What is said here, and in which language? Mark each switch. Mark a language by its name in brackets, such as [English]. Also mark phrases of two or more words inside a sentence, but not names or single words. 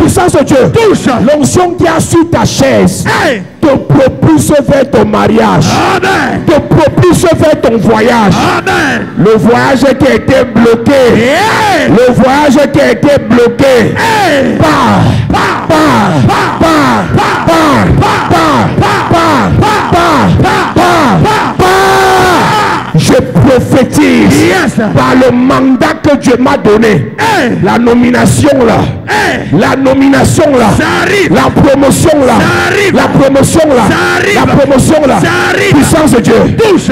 [French] Puissance de Dieu. Touche. L'onction qui a sur ta chaise Hey. te propulse vers ton mariage. Amen. Te propulse vers ton voyage. Amen. Le voyage qui a été bloqué. Hey. Le voyage qui a été bloqué. Hey. Part. Pa. Part. Pa. Part. Pa. Part. Pa. Part. Pa. Part. Pa. Part. Pa. Part. Pa. Part. Je prophétise Yes. par le mandat que Dieu m'a donné. Hey. La nomination là. Hey. La nomination là. Ça arrive. La promotion là. Ça arrive. La promotion là. Ça arrive. La promotion là. Ça arrive. Puissance de Dieu. Touche.